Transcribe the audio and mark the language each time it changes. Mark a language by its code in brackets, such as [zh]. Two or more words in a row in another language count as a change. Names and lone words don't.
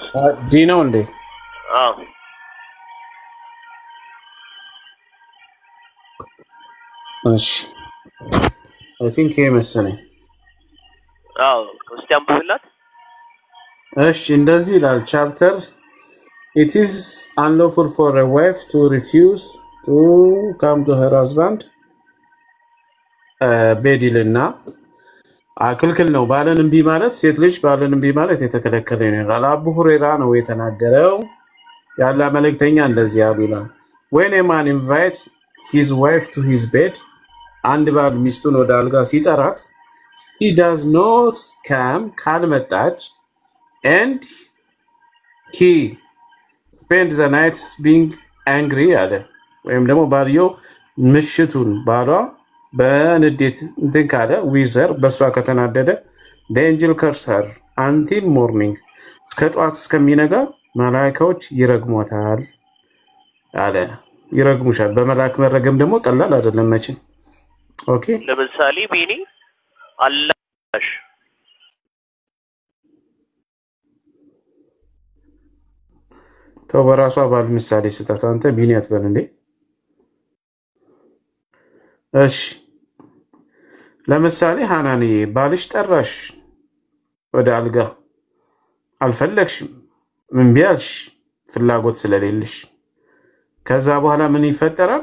[am] ዲ ነው እንዴ? አዎ እሺ [en] I think [am] ይሄ መሰለኝ። አዎ እስቲ አንብብላት። እሺ እንደዚህ ይላል ቻፕተር [en] It is unlawful for a wife to refuse to come to her husband [am] ቤዲልና አክልክል ነው ባልን እምቢ ማለት ሴት ልጅ ባልን እምቢ ማለት የተከለከለ ነው። አቡ ሁረይራ ነው የተናገረው። ያላ መልእክተኛ እንደዚህ ያሉ ይላል [en] When a man invites his wife to his bed [am] አንድ ባል ሚስቱን ወደ አልጋ ሲጠራት [en] he does not come [am] ካልመጣች [en] and he spends the night being angry [am] አለ ወይም ደግሞ ባልየው ምሽቱን ባሏ በንዴት እንትን ካለ ዊዘር በሷ ከተናደደ [en] the angel curse her until morning [am] እስከ ጧት እስከሚነጋ መላእክቶች ይረግሟታል አለ። ይረግሙሻል። በመላእክ መረገም ደግሞ ቀላል አይደለም መቼም። ኦኬ ለምሳሌ ቢኒ አላሽ ተበራሷ ባል ምሳሌ ስጣት አንተ ቢኒ አትበል እንዴ። እሺ ለምሳሌ ሃናንዬ ባልሽ ጠራሽ ወደ አልጋ አልፈለግሽም ምን ቢያልሽ ፍላጎት ስለሌለሽ ከዛ በኋላ ምን ይፈጠራል?